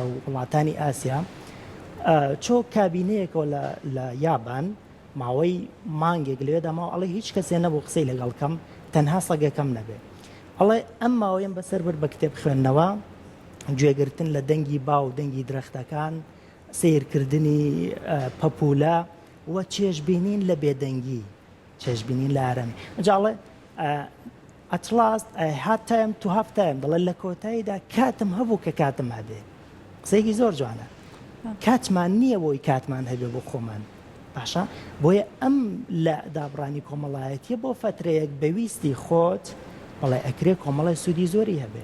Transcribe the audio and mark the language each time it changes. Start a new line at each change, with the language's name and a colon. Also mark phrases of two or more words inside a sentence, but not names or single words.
Central Kurdish: و وڵاتانی ئاسیا چۆ کابینەیەکەوە لە یابان ماوەی مانگێک لەوێدا ماوە ئەڵێ هیچ کەسێ نەبوو قسەی لەگەڵکەم تەنها سەگەکەم نەبێ ئەڵێ ئەم ماوەیەم بەسەر برد بە کتێب خوێندنەوە گوێگرتن لە دەنگی با و دەنگی درەختەکان سیرکردنی پەپولە و چێژبینین لە بێدەنگی چێژبینین لە ئارەمی جاڵێ
English: at last I had time to have time
Central Kurdish: دەڵێ لە کۆتاییدا کاتم هەبوو کە کاتم هەبێ قسەیەکی زۆر جوانە کاتمان نییە بۆی کاتمان هەبێ بۆ خۆمان باشە بۆیە ئەم لە دابڕانی کۆمەڵایەتیە بۆ فترەیەک بەویستی خۆت بەڵێ ئەکرێ کۆمەڵی سوودی زۆری هەبێ